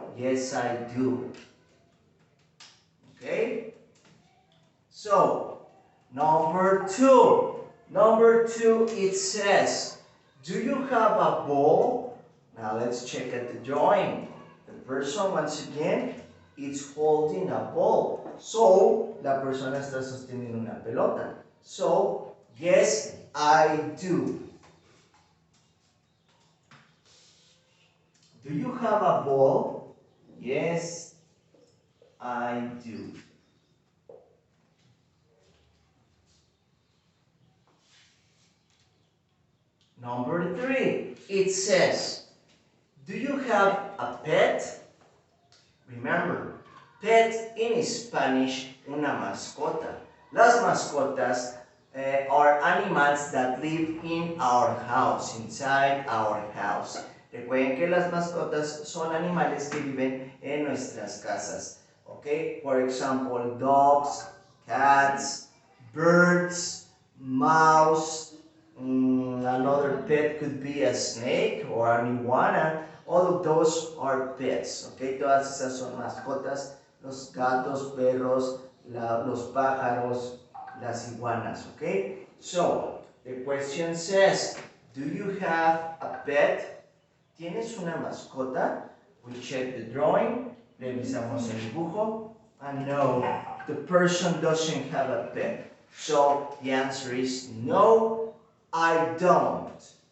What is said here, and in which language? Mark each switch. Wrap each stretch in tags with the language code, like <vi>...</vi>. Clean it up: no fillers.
<en>Yes, I do. Okay? So, number two. Number two, it says, do you have a ball? Now let's check at the drawing. The person, once again, is holding a ball.</en> <es>So, la persona está sosteniendo una pelota.</es> <en>So, yes, I do. Do you have a ball? Yes, I do. Number three, it says, do you have a pet? Remember, pet in Spanish,</en> <es>una mascota. Las mascotas</es> <en>are animals that live in our house, inside our house.</en> <es>Recuerden que las mascotas son animales que viven en nuestras casas.</es> <en>Okay, for example, dogs, cats, birds, mouse. Another pet could be a snake or an iguana. All of those are pets. Okay,</en> <es>todas esas son mascotas. Los gatos, perros, los pájaros, las iguanas.</es> <en>Okay, so the question says, do you have a pet?</en> <es>¿Tienes una mascota?</es> <en>We check the drawing.</en> <es>Revisamos el dibujo.</es> <en>And no, the person doesn't have a pet. So the answer is no, I don't.</en>